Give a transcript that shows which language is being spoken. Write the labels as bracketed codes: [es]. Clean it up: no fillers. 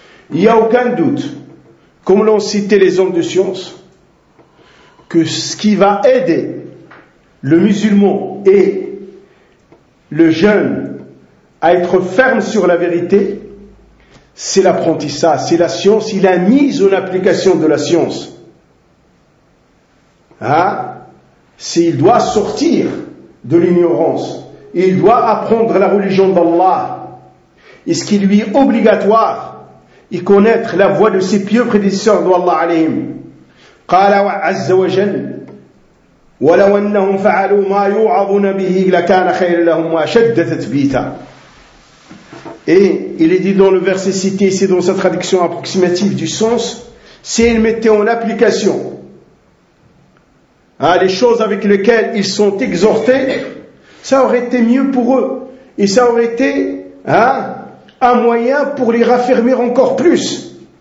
[fr] Il n'y a aucun doute, comme l'ont cité les hommes de science, que ce qui va aider le musulman et le jeune à être ferme sur la vérité, c'est l'apprentissage, c'est la science, c'est la mise en application de la science. S'il doit sortir de l'ignorance, il doit apprendre la religion d'Allah. Et ce qui lui est obligatoire, il connaître la voie de ses pieux prédécesseurs d'Allah alayhim. [ar] Qala wa azza wa jalla ولو انهم فعلوا ما يوعظون به لكان خيرا لهم واشد تثبيتا. [fr] Et il est dit dans le verset cité, c'est dans sa traduction approximative du sens, s'ils mettaient en application les choses avec lesquelles ils sont exhortés, ça aurait été mieux pour eux et ça aurait été un moyen pour les raffermir encore plus.